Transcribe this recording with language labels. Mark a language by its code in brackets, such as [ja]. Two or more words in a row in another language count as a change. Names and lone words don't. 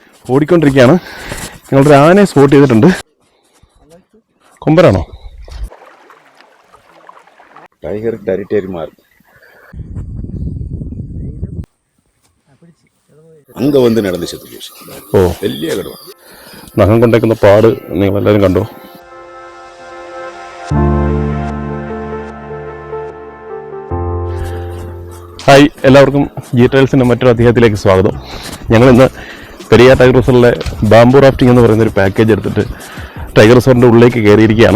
[ml] ഓടിക്കൊണ്ടിരിക്കുകയാണ്. ഞങ്ങളൊരു ആനയെ സ്പോട്ട് ചെയ്തിട്ടുണ്ട്. കൊമ്പരാണോ? [en] tiger territory [ta] മാറി அங்க வந்து நடந்து செத்து போச்சு. [ml] വലിയ കടുവ. നഖം കൊണ്ടേക്കുന്ന പാട് നിങ്ങളെല്ലാവരും കണ്ടോ? ഹായ്, എല്ലാവർക്കും ജി ട്രയൽസിൻ്റെ മറ്റൊരു അധ്യായത്തിലേക്ക് സ്വാഗതം. ഞങ്ങളിന്ന് പെരിയാർ ടൈഗർ റിസർവിലെ [en] bamboo rafting [ml] എന്ന് പറയുന്നൊരു പാക്കേജ് എടുത്തിട്ട് ടൈഗർ റിസർവിൻ്റെ ഉള്ളിലേക്ക് കയറിയിരിക്കുകയാണ്.